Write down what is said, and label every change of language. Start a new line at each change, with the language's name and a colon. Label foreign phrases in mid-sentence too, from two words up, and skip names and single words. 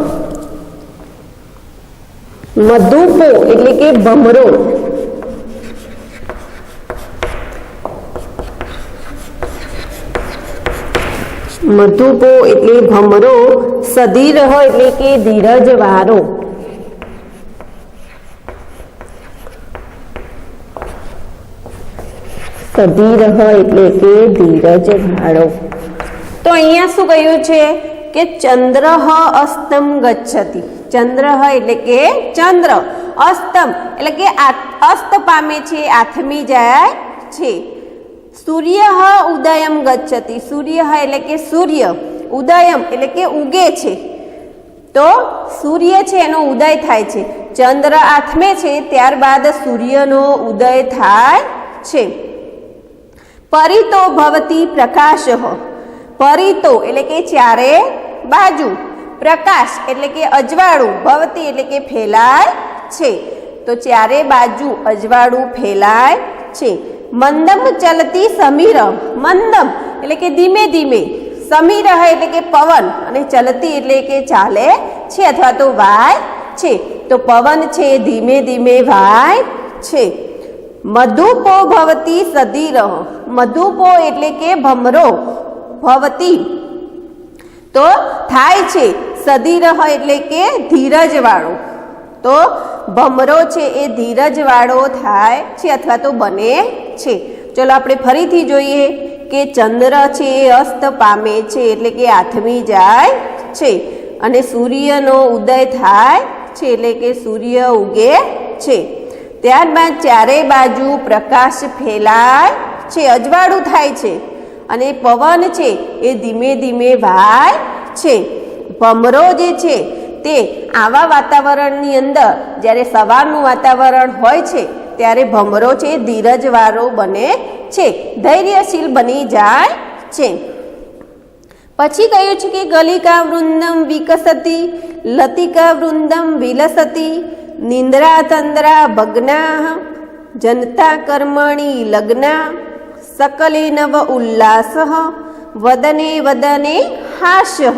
Gujarati: મધુપો એટલે કે ભમરો, મધુપો એટલે ભમરો, સદીરઃ એટલે કે ધીરજવારો, સદીરઃ એટલે કે ધીરજવાળો। તો અહીંયા શું કહ્યું છે કે
Sanskrit: चंद्रः अस्तम गच्छति,
Gujarati: ચંદ્રઃ એટલે કે ચંદ્ર, અસ્તમ એટલે કે અસ્ત પામે છે, આથમી જાય છે।
Sanskrit: सूर्यः उदयम गच्छति,
Gujarati: સૂર્યઃ એટલે કે સૂર્ય, ઉદયમ એટલે કે ઉગે છે। તો સૂર્ય છે એનો ઉદય થાય છે, ચંદ્ર આથમે છે ત્યારબાદ સૂર્યનો ઉદય થાય છે।
Sanskrit: परितो भवति प्रकाशः,
Gujarati: પરિતો એટલે કે ચારે બાજૂ, પ્રકાશ એટલે કે અજવાળું, ભવતિ એટલે કે ફેલાય છે, તો ચારે બાજૂ અજવાળું ફેલાય છે।
Sanskrit: मंदम चलती समीर,
Gujarati: મંદમ એટલે કે ધીમે ધીમે, સમીરઃ એટલે કે પવન અને ચલતી એટલે કે ચાલે છે અથવા તો વાય છે, તો પવન છે ધીમે ધીમે વાય છે।
Sanskrit: मधुपो भवति सदीरः,
Gujarati: મધુપો એટલે કે ભમરો, ભવતિ તો થાય છે, સદીરઃ એટલે કે ધીરજવાળો, તો ભમરો છે એ ધીરજવાળો થાય છે અથવા તો બને છે। ચલો આપણે ફરીથી જોઈએ કે ચંદ્ર છે એ અસ્ત પામે છે એટલે કે આથમી જાય છે, અને સૂર્યનો ઉદય થાય છે એટલે કે સૂર્ય ઉગે છે। ત્યારબાદ ચારે બાજૂ પ્રકાશ ફેલાય છે, અજવાળું થાય છે, અને પવન છે એ ધીમે ધીમે વાય છે। ભમરો જે છે તે આવા વાતાવરણની અંદર જ્યારે સવારનું વાતાવરણ હોય છે ત્યારે ભમરો છે ધીરજવાળો બને છે, ધૈર્યશીલ બની જાય છે। પછી કહ્યું છે કે
Sanskrit: कलिका वृन्दम् विकसति, लतिका वृन्दम् विलसति, निद्रा तन्द्रा भग्ना, जनता कर्मणि लग्ना, सकले नव उल्लास, वदने वदने हास्य.